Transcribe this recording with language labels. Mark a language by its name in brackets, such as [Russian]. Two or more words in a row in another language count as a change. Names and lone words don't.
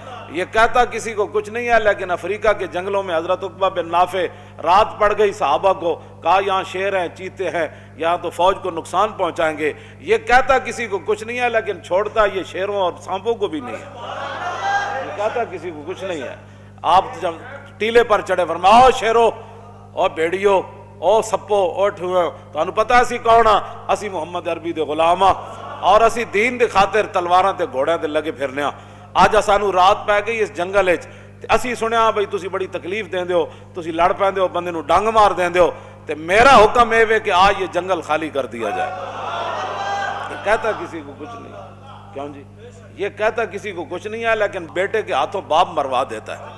[Urdu] یہ کہتا کسی کو کچھ نہیں ہے، لیکن افریقہ کے جنگلوں میں حضرت عقبہ بن نافع رات پڑ گئی، صحابہ کو کہا یہاں شیر ہیں، چیتے ہیں، یہاں تو فوج کو نقصان پہنچائیں گے۔ یہ کہتا کسی کو کچھ نہیں ہے، لیکن چھوڑتا یہ شیروں اور سانپوں کو بھی نہیں ہے۔ یہ کہتا کسی کو کچھ نہیں ہے۔ آپ جب ٹیلے پر چڑھے فرمایا [Punjabi] او شیرو، او بیڑیو، او سپو، او ٹھوئے، تو انہوں پتا اسی کون ہاں؟ اسی محمد عربی دے غلامہ، اور اسی دین دے خاطر تلواراں تے گھوڑیاں تے لگے پھرنے ہاں۔ آج سانو رات پہ گئی اس جنگل وچ، اسی سنیا بھئی تسی بڑی تکلیف دیندے ہو، تسی لڑ پیندے ہو، بندے نو ڈنگ مار دیندے ہو، تے [Urdu] میرا حکم ہے کہ آج یہ جنگل خالی کر دیا جائے۔ یہ کہتا کسی کو کچھ نہیں ہے، کیوں جی؟ یہ کہتا کسی کو کچھ نہیں ہے، لیکن بیٹے کے ہاتھوں باپ مروا دیتا ہے۔